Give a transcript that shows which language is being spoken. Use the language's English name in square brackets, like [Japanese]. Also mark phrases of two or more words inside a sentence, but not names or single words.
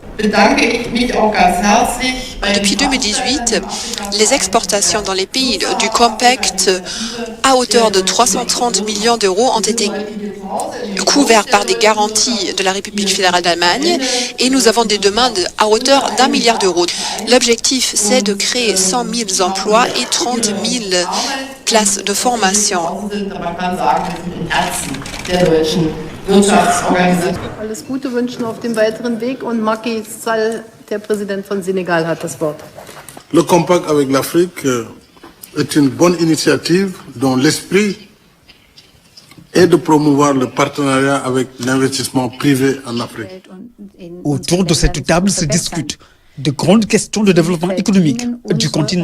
[French] Depuis 2018, les exportations dans les pays du Compact à hauteur de 330 millions d'euros ont été couvertes par des garanties de la République fédérale d'Allemagne et nous avons des demandes à hauteur d'1 milliard d'euros. L'objectif, c'est de créer 100 000 emplois et 30 000 places de formation. [German] Alles Gute wünschen auf dem weiteren Weg und Macky Sall, der Präsident von Sénégal, hat das Wort. [French] Le compact avec l'Afrique est une bonne initiative dont l'esprit est de promouvoir le partenariat avec l'investissement privé en Afrique. Autour de cette table se discutent de grandes questions de développement économique du continent.